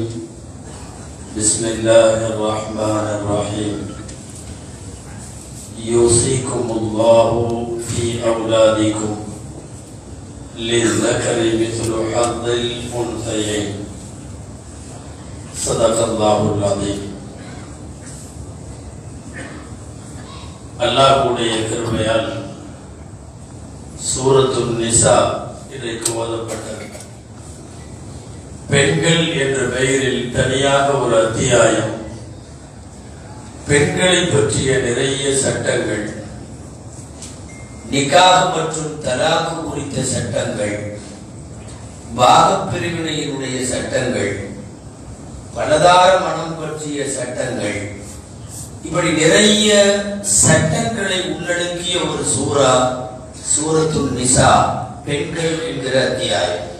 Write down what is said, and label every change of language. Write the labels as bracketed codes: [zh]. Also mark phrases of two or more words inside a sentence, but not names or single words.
[ar] بسم الله الرحمن الرحيم. يوصيكم الله في أولادكم للذكر مثل حظ الأنثيين. صدق الله العظيم. [ta] அல்லாஹ்வுடைய கிருபையால் சூரத்துன் நிசா இன்றைக்கு ஓதப்பட்டது. பெண்கள் என்ற பெயரில் தனியாக ஒரு அத்தியாயம், பெண்களை பற்றிய நிறைய சட்டங்கள், நிக்காஹ் மற்றும் தலாக் குறித்த சட்டங்கள், பாகப்பிரிவினையினுடைய சட்டங்கள், பலதார மனம் பற்றிய சட்டங்கள், இப்படி நிறைய சட்டங்களை உள்ளடக்கிய ஒரு சூரா சூரத்துன் நிசா, பெண்கள் என்கிற அத்தியாயம்.